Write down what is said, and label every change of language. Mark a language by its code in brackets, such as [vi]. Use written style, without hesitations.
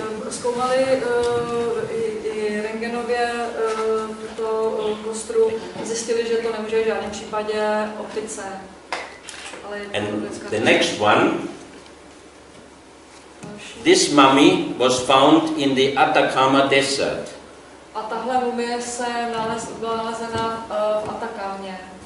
[cs] Zkoumali i rentgenově tuto kostru, zjistili, že to nemůže v žádném případě optice. [en] And the next one, this mummy was found in the Atacama Desert. [cs] A tahle mumie byla nalezena v Atakámě.